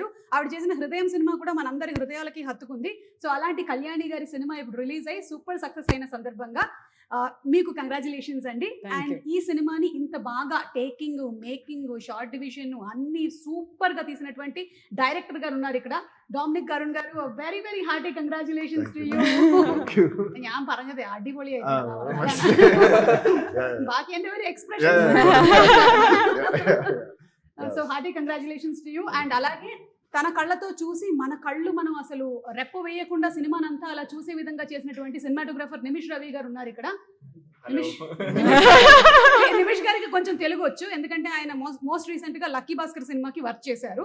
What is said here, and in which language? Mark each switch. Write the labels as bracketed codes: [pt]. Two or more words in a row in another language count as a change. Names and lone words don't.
[te] ఆవిడ చేసిన హృదయం సినిమా కూడా మనందరి హృదయాలకి హత్తుకుంది. సో అలాంటి కళ్యాణి గారి సినిమా ఇప్పుడు రిలీజ్ అయ్యి సూపర్ సక్సెస్ అయిన సందర్భంగా మీకు కంగ్రాచులేషన్స్ అండి. అండ్ ఈ సినిమాని ఇంత బాగా టేకింగ్, మేకింగ్, [en] shot division [te] అన్ని సూపర్ గా తీసినటువంటి డైరెక్టర్ గారు ఉన్నారు ఇక్కడ, ഡോമിനിക് അരുൺ గారు. [en] very very hearty congratulations to you. [ml] ഞാൻ പറഞ്ഞത് അടിപൊളിയായിരുന്നു. ബാക്കി എൻ്റെ ഒരു എക്സ്പ്രഷൻ. [en] so hearty congratulations to you. [te] అండ్ అలాగే తన కళ్ళతో చూసి మన కళ్ళు మనం అసలు రెప్ప వేయకుండా సినిమానంతా అలా చూసే విధంగా చేసినటువంటి సినిమాటోగ్రాఫర్ నిమిష్ రవి గారు ఉన్నారు ఇక్కడ. నిమిష్ గారికి కొంచెం తెలుగు వచ్చు, ఎందుకంటే ఆయన [en] most recent [te] గా లక్కీ భాస్కర్ సినిమాకి వర్క్ చేశారు.